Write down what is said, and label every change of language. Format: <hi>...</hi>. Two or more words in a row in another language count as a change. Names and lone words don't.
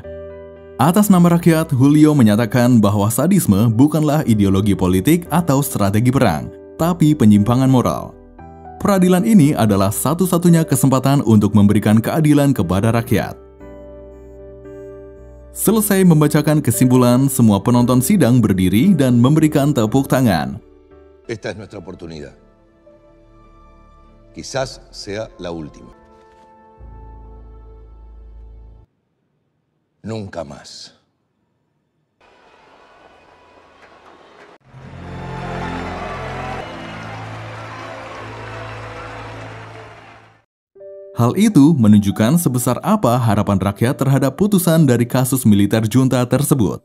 <id>Atas nama rakyat, Julio menyatakan bahwa sadisme bukanlah ideologi politik atau strategi perang, tapi penyimpangan moral. Peradilan ini adalah satu-satunya kesempatan untuk memberikan keadilan kepada rakyat. Selesai membacakan kesimpulan, semua penonton sidang berdiri dan memberikan tepuk tangan.</id> <es>Esta es nuestra oportunidad. Quizás sea la última. Nunca más.</es> <id>Hal itu menunjukkan sebesar apa harapan rakyat terhadap putusan dari kasus militer junta tersebut.</id>